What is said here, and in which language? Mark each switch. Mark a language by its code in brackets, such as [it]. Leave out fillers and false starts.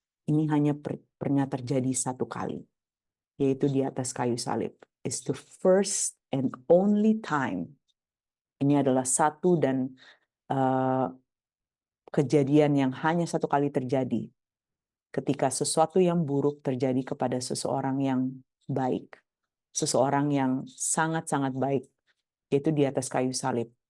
[id] Ini hanya pernah terjadi satu kali, yaitu di atas kayu salib. [en] It's the first and only time. [id] Ini adalah satu dan kejadian yang hanya satu kali terjadi, ketika sesuatu yang buruk terjadi kepada seseorang yang baik, seseorang yang sangat-sangat baik, yaitu di atas kayu salib.